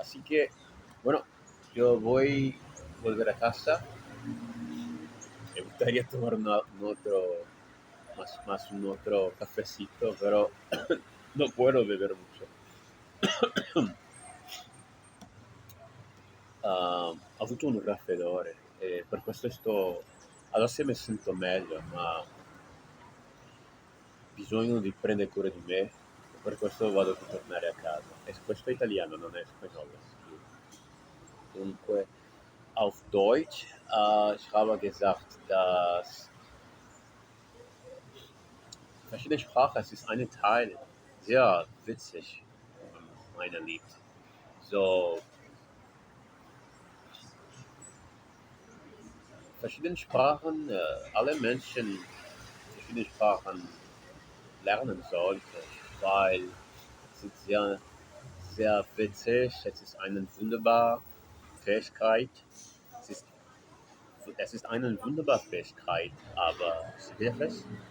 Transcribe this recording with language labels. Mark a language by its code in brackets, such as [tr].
[es] Así que, bueno, yo voy a volver a casa. gustaría tomar más un otro cafecito, pero no puedo beber mucho. [it] Ho avuto un raffreddore e per questo adesso mi sento meglio, ma bisogno di prendere cura di me, per questo vado a tornare a casa. E questo è italiano, non è spagnolo. [de] Dunque, auf Deutsch, ich habe gesagt, dass verschiedene Sprachen, es ist ein Teil, sehr witzig, meiner liebt. So, verschiedene Sprachen, alle Menschen verschiedene Sprachen lernen sollten, weil es ist sehr, sehr witzig, es ist eine wunderbare Fähigkeit, es ist, es ist eine wunderbare Fähigkeit, aber schwierig